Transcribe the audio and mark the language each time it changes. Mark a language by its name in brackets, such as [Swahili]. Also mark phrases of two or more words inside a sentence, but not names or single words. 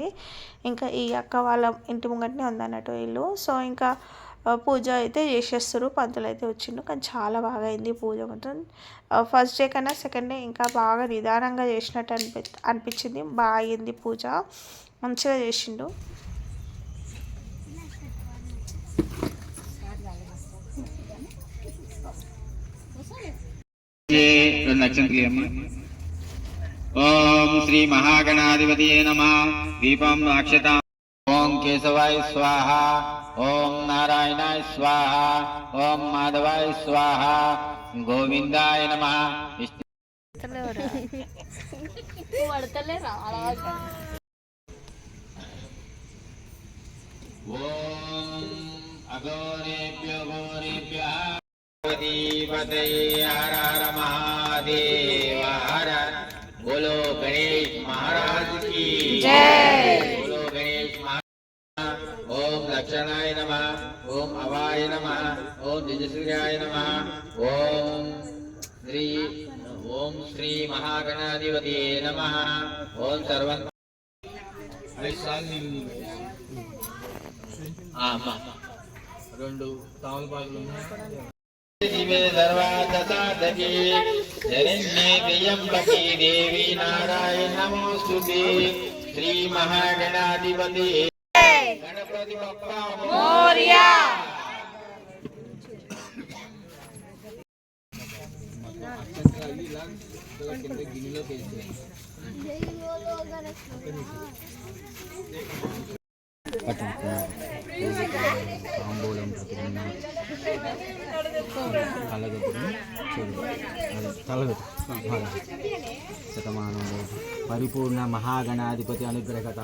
[Telugu] ఇంకా ఈ అక్క వాళ్ళ ఇంటి ముంగటనే ఉందన్నట్టు ఇల్లు. సో ఇంకా పూజ అయితే చేసేస్తారు, పంతులు అయితే వచ్చిండు. కానీ చాలా బాగా అయింది పూజ మొత్తం. [English] first day [Telugu] కన్నా [English] second day [Telugu] ఇంకా బాగా నిదానంగా చేసినట్టు అనిపించింది. బాగా అయింది పూజ, మంచిగా చేసిండు. [Sanskrit] ओम श्री महागणाधिपतये नमः। दीपं अक्षता। ओम केशवाय स्वाहा। ओम नारायणाय स्वाहा। ओम माधवाय स्वाहा। गोविंदाय नमः। ओम अघोरेभ्यो घोरेभ्यः पतये हर हर महादेव हर। [Hindi] बोलो गणेश महाराज की जय। बोलो गणेश महाराज। [Sanskrit] ओम लक्षणाय नमः। ओम अवाय नमः। ओम तेजस्वियाय नमः। ओम श्री महागणाधिपतये नमः। ओम सर्व [Telugu] రెండు తామలపాకులు ఉన్నాయి. [Sanskrit] शिवे सर्वादसादके शरण्ये त्र्यम्बके देवी नारायण नमोस्तुते श्री महागणाधिपति [Marathi] गणपति बप्पा मोरया। [Telugu] తాంబూలం శతమానంలో పరిపూర్ణ మహాగణాధిపతి అనుగ్రహత